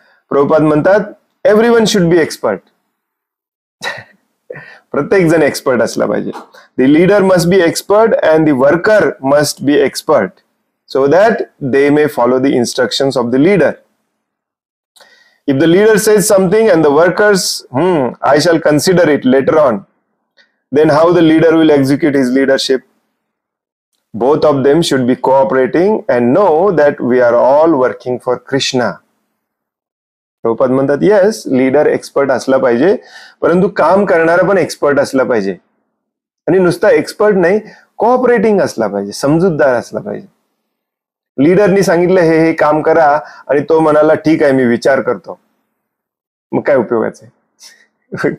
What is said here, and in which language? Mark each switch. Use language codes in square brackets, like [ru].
[mr] प्रभुपाद म्हणतात, [en] Everyone should be expert. [mr] प्रत्येक जण एक्सपर्ट असला पाहिजे. [en] The leader must be expert and the worker must be expert so that they may follow the instructions of the leader. If the leader says something and the workers, I shall consider it later on, then how the leader will execute his leadership? Both of them should be cooperating and know that we are all working for Krishna. [mr] Prabhupada म्हणतात, yes, leader expert असला पाहिजे, परंतु काम करणारा पण expert असला पाहिजे. आणि नुसता एक्सपर्ट नाही, कोऑपरेटिंग असला पाहिजे, समजूतदार असला पाहिजे. लीडरनी सांगितलं हे काम करा आणि तो म्हणाला ठीक आहे मी विचार करतो, मग काय उपयोगाचं आहे?